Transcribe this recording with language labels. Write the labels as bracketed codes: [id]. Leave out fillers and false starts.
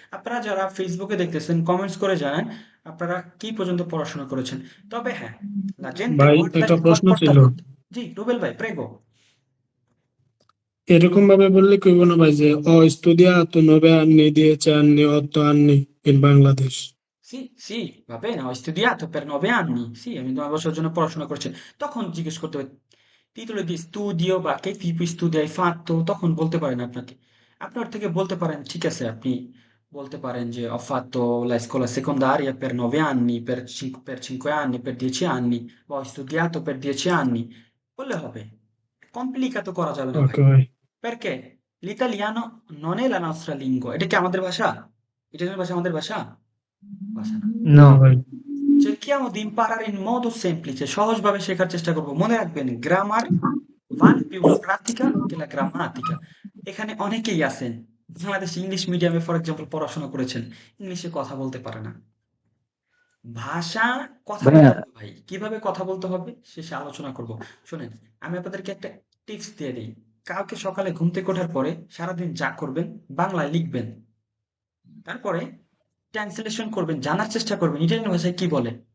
[bn] আপনারা যারা ফেসবুকে দেখতেছেন কমেন্টস করে জানান আপনারা কি পর্যন্ত পড়াশোনা করেছেন। তবে হ্যাঁ, [it] la gente [bn] ভাই [it] guarda [bn] একটা [it] il [bn] প্রশ্ন ছিল, comportamento। জি রুবেল ভাই প্রেগো। এরকম ভাবে বললে কইব না ভাই যে [it] ho studiato 9 anni, 10 anni, 8 anni in Bangladesh? Sì, sì, va bene, ho studiato per 9 anni, sì, [bn] আমি 9 বছরের জন্য পড়াশোনা করছি। তখন জিজ্ঞেস করতে হবে [it] titolo di studio [bn] বা [it] che tipo di studio hai fatto, [bn] তখন বলতে পারেন আপনাকে। আপনি ওর থেকে বলতে পারেন ঠিক আছে, আপনি বলতে পারেন যে [it] ho fatto la scuola secondaria per 9 anni, per 5 anni, per 10 anni, বা ho studiato per 10 anni, [bn] বললে হবে। কমপ্লিকেট করা যাবে না ভাই। ওকে ভাই। [it] Perché l'italiano non è la nostra lingua, [bn] এটা কি আমাদের ভাষা? ইটালিয়ান ভাষা আমাদের ভাষা? ভাষা না। না ভাই। [it] Cerchiamo di imparare in modo semplice, [bn] সহজভাবে শেখার চেষ্টা করব। মনে রাখবেন grammar [it] vale più la pratica che la grammatica। [bn] এখানে অনেকেই আছেন বাংলাদেশে ইংলিশ মিডিয়ামে ফর এক্সাম্পল পড়াশোনা করেছেন, ইংলিশে কথা বলতে পারে না। ভাষা কথা ভাইয়া বলতে হবে ভাই, কিভাবে কথা বলতে হবে শেষে আলোচনা করব। শোনেন, আমি আপনাদেরকে একটা টিপস দিয়ে দিই। কালকে সকালে ঘুম থেকে ওঠার পরে সারাদিন যা করবেন বাংলায় লিখবেন, তারপরে ট্রান্সলেশন করবেন, জানার চেষ্টা করবেন ইটালিয়ান ভাষায় কি বলে।